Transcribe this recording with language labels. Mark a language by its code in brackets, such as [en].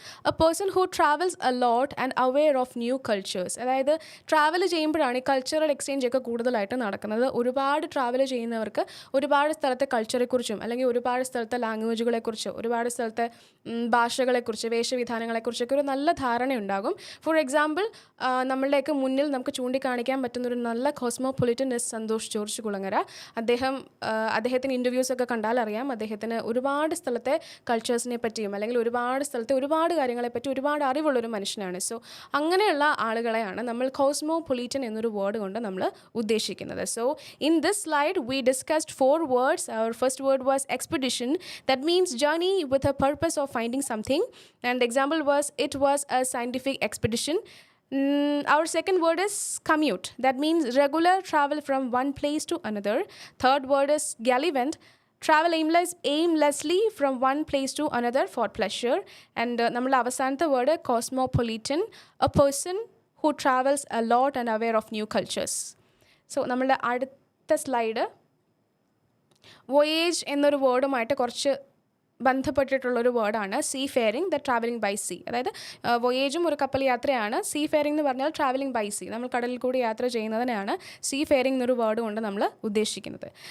[en] A person who travels a lot and aware of new cultures. [ml] അതായത് travel ചെയ്യുമ്പോഴാണ് ഈ cultural exchange ഒക്കെ കൂടുതലായിട്ട് നടക്കുന്നത്. ഒരുപാട് ട്രാവൽ ചെയ്യുന്നവർക്ക് ഒരുപാട് സ്ഥലത്തെ കൾച്ചറെക്കുറിച്ചും അല്ലെങ്കിൽ ഒരുപാട് സ്ഥലത്തെ ലാംഗ്വേജുകളെക്കുറിച്ച്, ഒരുപാട് സ്ഥലത്തെ ഭാഷകളെക്കുറിച്ച്, വേഷവിധാനങ്ങളെക്കുറിച്ചൊക്കെ ഒരു നല്ല ധാരണയുണ്ടാകും. ഫോർ എക്സാമ്പിൾ നമ്മളുടെയൊക്കെ മുന്നിൽ നമുക്ക് ചൂണ്ടിക്കാണിക്കാൻ പറ്റുന്നൊരു നല്ല cosmopolitan is Santhosh George Kulangara. അദ്ദേഹത്തിന് ഇൻ്റർവ്യൂസൊക്കെ കണ്ടാൽ അറിയാം, അദ്ദേഹത്തിന് ഒരുപാട് സ്ഥലത്തെ കൾച്ചേഴ്സിനെ പറ്റിയും അല്ലെങ്കിൽ ഒരുപാട് സ്ഥലത്തെ ഒരുപാട് കാര്യങ്ങളെപ്പറ്റി ഒരുപാട് അറിവുള്ളൊരു മനുഷ്യനാണ്. സോ അങ്ങനെയുള്ള ആളുകളെയാണ് നമ്മൾ കോസ്മോപൊളിറ്റൻ എന്നൊരു വേർഡ് കൊണ്ട് നമ്മൾ ഉദ്ദേശിക്കുന്നത്. [en] So in this slide we discussed 4 words. Our first word was expedition. That means journey with a purpose of finding something. And the example was, it was a scientific expedition. Our second word is commute. That means regular travel from one place to another. Third word is gallivant. Travel aimlessly from one place to another for pleasure. And [ml] നമ്മുടെ അവസാനത്തെ word cosmopolitan, [en] a person who travels a lot and aware of new cultures. [ml] So നമ്മളുടെ അടുത്ത slide voyage എന്നൊരു വേർഡുമായിട്ട് കുറച്ച് ബന്ധപ്പെട്ടിട്ടുള്ളൊരു വേർഡാണ് see fairing, [en] The travelling by sea. [ml] അതായത് വോയേജും ഒരു കപ്പൽ യാത്രയാണ്. സീ ഫെയറിംഗ് എന്ന് പറഞ്ഞാൽ [en] travelling by sea, [ml] നമ്മൾ കടലിൽ കൂടി യാത്ര ചെയ്യുന്നതിനാണ് സീ ഫെയറിംഗ് എന്നൊരു വേർഡ് കൊണ്ട് നമ്മൾ ഉദ്ദേശിക്കുന്നത്.